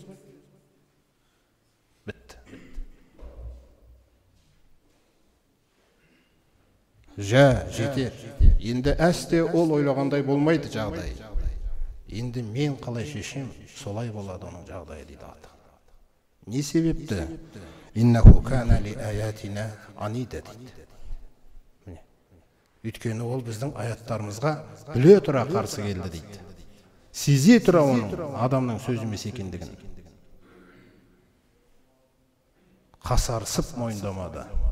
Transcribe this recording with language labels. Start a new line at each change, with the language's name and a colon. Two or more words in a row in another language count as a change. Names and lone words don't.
Kazakh: Бітті. Жа жетер. Енді әсте ол ойлағандай болмайды жағдай. Енді мен қалай шешем, солай болады оның жағдайы дейді Алла. Не себепті?
Arabic: إنه كان لآياتنا عنيدا дейді.
Kazakh: Өйткені ол біздің аяттарымызға біле тұра қарсы келді дейді. Сезе тұра оның адамның сөз емес екендігін. Қасарысып мойындамады.